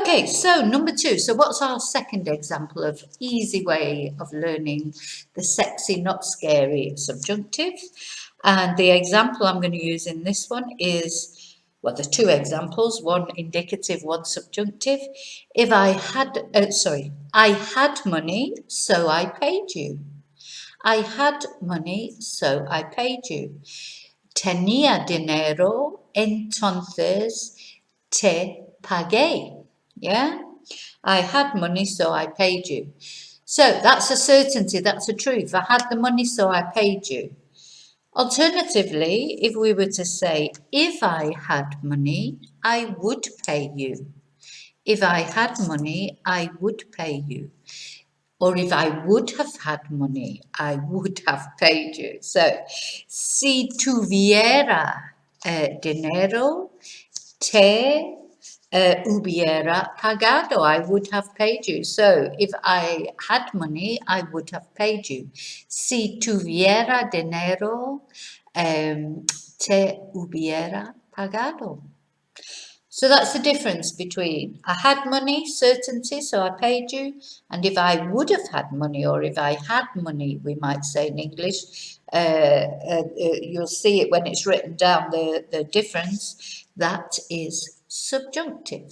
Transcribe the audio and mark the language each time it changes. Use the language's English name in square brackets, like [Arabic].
[English] Okay, so number 2. So what's our second example of easy way of learning the sexy, not scary subjunctive? And the example I'm going to use in this one is, well, there's 2 examples, one indicative, one subjunctive. If I had, I had money, so I paid you. I had money, so I paid you. [Spanish] Tenía dinero, entonces te pagué. [English] Yeah, I had money, so I paid you. So that's a certainty, that's a truth. I had the money, so I paid you. Alternatively, if we were to say, if I had money, I would pay you. If I had money, I would pay you. Or if I would have had money, I would have paid you. [Spanish] So, si tuviera dinero, te hubiera pagado. [English] I would have paid you. So, if I had money, I would have paid you. [Spanish] Si tuviera dinero, te hubiera pagado. [English] So that's the difference between I had money, certainty, so I paid you, and if I would have had money or if I had money, we might say in English, you'll see it when it's written down, the difference, that is subjunctive.